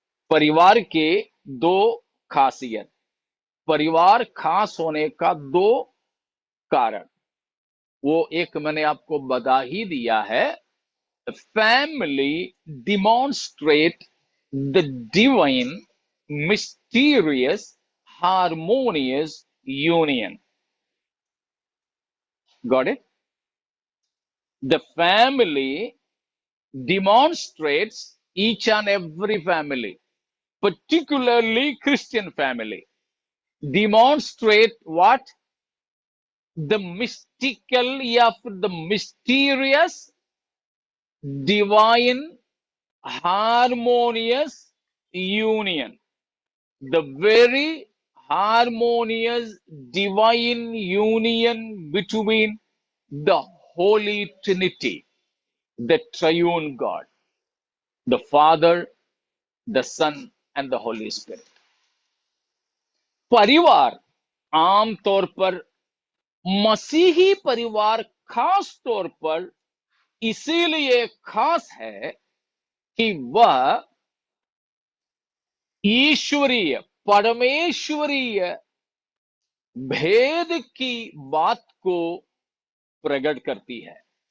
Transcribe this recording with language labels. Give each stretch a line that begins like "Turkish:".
Hindi: परिवार के दो खासियत, परिवार खास होने का दो कारण, वो एक मैंने आपको बता ही दिया है।
English: Family demonstrate the divine mysterious harmonious union. Got it? The family demonstrates, each and every family, particularly Christian family, demonstrate what? The mystical
Hindi: या फिर
English: the mysterious divine harmonious union, the very harmonious divine union between the Holy Trinity, the triune God, the Father, the Son and the Holy Spirit.
Hindi: परिवार आमतौर पर, मसीही परिवार खास तौर पर इसीलिए खास है कि वह ईश्वरीय, परमेश्वरीय भेद की बात को प्रकट करती है।